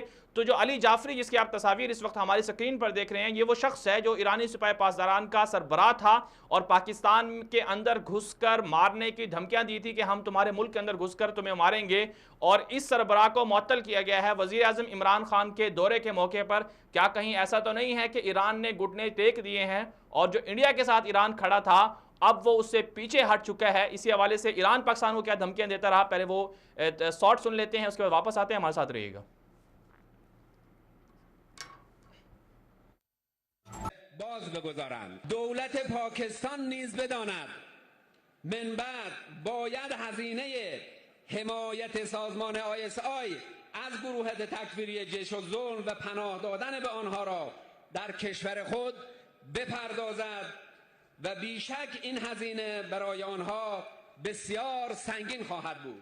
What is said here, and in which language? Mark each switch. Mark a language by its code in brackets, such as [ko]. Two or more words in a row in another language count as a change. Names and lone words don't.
[ur] تو جو علی جعفری، جس کی آپ تصویر اس وقت ہماری اسکرین پر دیکھ رہے ہیں، یہ وہ شخص ہے جو ایرانی سپاہی پاسداران کا سربراہ تھا اور پاکستان کے اندر گھس کر مارنے کی دھمکیاں دی تھی کہ ہم تمہارے ملک کے اندر گھس کر تمہیں ماریں گے، اور اس سربراہ کو معطل کیا گیا ہے وزیر اعظم عمران خان کے دورے کے موقع پر. کیا کہیں ایسا تو نہیں ہے کہ ایران نے گھٹنے ٹیک دیے ہیں اور جو انڈیا کے ساتھ ایران کھڑا تھا اب وہ اس سے پیچھے ہٹ چکا ہے? اسی حوالے سے ایران پاکستان کو کیا دھمکیاں دیتا رہا، پہلے وہ شارٹ سن لیتے ہیں، اس کے بعد واپس آتے ہیں، ہمارے ساتھ رہیے گا. [fa] باز بگذارند دولت پاکستان نیز بداند من بعد باید هزینه حمایت سازمان ISI از گروهات تکفیری جیش الظلم و پناه دادن به آنها را در کشور خود بپردازد و بیشک این هزینه برای آنها بسیار سنگین خواهد بود.